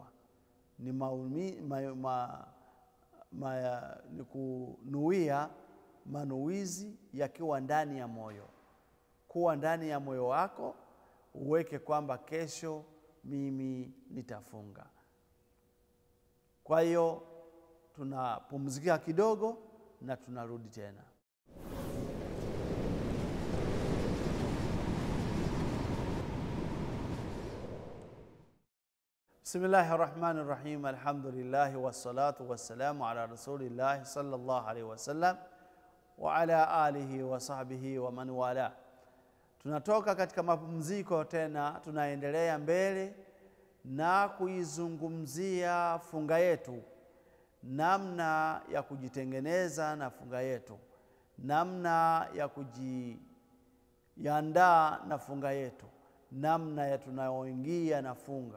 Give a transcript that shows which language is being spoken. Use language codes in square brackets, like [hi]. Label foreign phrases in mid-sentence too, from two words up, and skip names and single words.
[sw] Ni ni kunuia manuizi yakiwa ndani ya moyo. Kuwa ndani ya moyo wako uweke kwamba kesho mimi nitafunga. Kwa hiyo tunapumzika kidogo na tunarudi tena. [ar] بسم الله الرحمن الرحيم. الحمد لله والصلاة والسلام على رسول الله صلى الله عليه وسلم وعلى آله وصحبه ومن والى. [sw] Tunatoka katika mapumziko tena tunaendelea mbele na kuizungumzia funga yetu, namna ya kujitengeneza na funga yetu, namna ya kujiandaa na funga yetu, namna ya tunayoingia na funga.